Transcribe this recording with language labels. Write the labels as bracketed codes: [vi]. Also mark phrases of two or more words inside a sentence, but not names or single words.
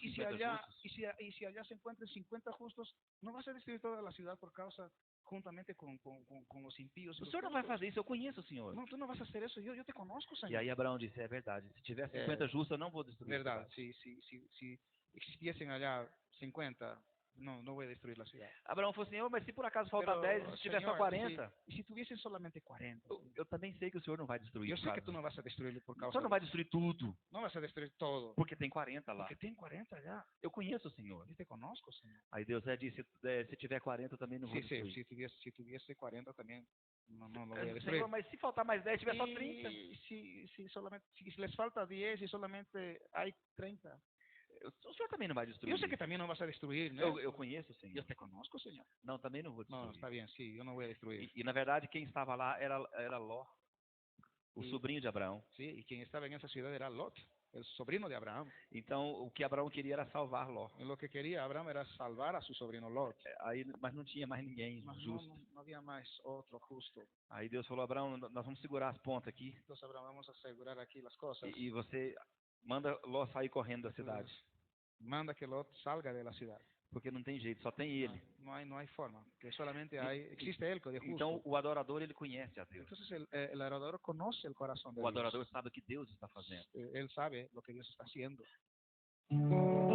[es] Y si 50 allá, justos. y si allá se encuentran 50 justos, no vas a destruir toda la ciudad por causa, juntamente con los impíos. y [pt] O [es] los [pt] Senhor não vai [es] justos. [pt] fazer isso, eu conheço o Senhor. [es] No, tú no vas a hacer eso. Yo te conozco, [pt] E [es] Señor. [pt] aí Abraão disse: é verdade, se tiver 50 justos, eu não vou destruir a [es] Verdad, [pt] cidade. [es] si existiesen allá 50, no voy a destruir la ciudad. [pt] Abraão falou assim: mas se por acaso faltar [es] Pero, [pt] 10, se tiver só Señor, 40, [es] y si tuviesen solamente 40, [pt] eu também sei que o Senhor não vai destruir. [es] yo [pt] por [es] sé que [pt] causa [es] tú no vas a destruirlo por [pt] disso. O [es] causa [pt] Senhor não vai destruir tudo, [es] no vas a destruir todo, [pt] porque tem 40 lá. [es] porque ten 40 allá. [pt] Eu conheço o Senhor. [es] Yo te conozco, Señor. [pt] Aí Deus disse: se tiver 40, eu também não vou [es] Sí, sí, [pt] destruir. [es] si tuviese 40 también, no lo voy a destruir. [pt] Senhor, mas se faltar mais 10, tiver só 30. [es] Y si les falta 10 y solamente hay 30, [pt] O Senhor também não vai destruir. [es] yo sé que también no vas a destruir, ¿no? [pt] Eu conheço o Senhor. [es] Yo te conozco, Señor. [pt] Não, também não vou [es] No, [pt] destruir. [es] está bien, sí, yo no voy a destruir. [pt] E na verdade, quem estava lá era Ló. o sobrinho de Abraão. [es] Sí, y quien estaba en esa ciudad era Lot, el sobrino de Abraham. [pt] Então, o que Abraão queria era salvar Ló. [es] Y lo que quería Abraham era salvar a su sobrino Lot. [pt] Aí, mas não tinha mais ninguém [es] Mas [pt] justo. [es] no había más otro justo. [pt] Aí Deus falou, Abraão, nós vamos segurar as pontas aqui [es] Entonces Abraham, vamos a asegurar aquí las cosas. [pt] e você manda Ló sair correndo da cidade. [es] Manda que Lot salga de la ciudad. [pt] Porque não tem jeito, só tem ele. [es] No hay forma, que solamente existe él que es justo. [pt] Então, o adorador, ele conhece a Deus. [es] Entonces el adorador conoce el corazón de [pt] O adorador [es] Dios. [pt] sabe o que Deus está fazendo. [es] Él sabe lo que Dios está haciendo.